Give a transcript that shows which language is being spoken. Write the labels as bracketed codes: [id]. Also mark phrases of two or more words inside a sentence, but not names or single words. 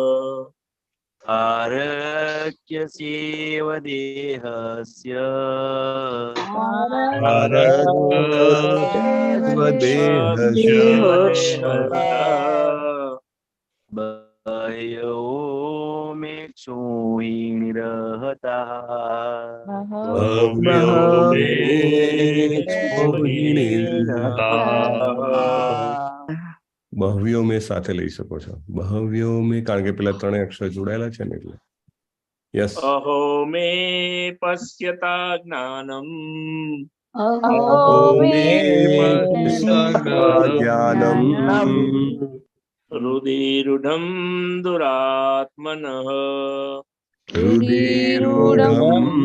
[sa] आरक्यस्येव देहस्य बह्वयो मे क्षोहिणीरहताः बह्वयो मे [gu] સાથે લઈ શકો છો. [sa] बह्वयो मे [gu] કારણ કે પેલા ત્રણેય અક્ષર જોડાયેલા છે ને એટલે. [en] યસ. [sa] अहो मे पश्यता ज्ञानम् જ્ઞાનમ रुधिरूढं दुरात्मनः रुधिरूढं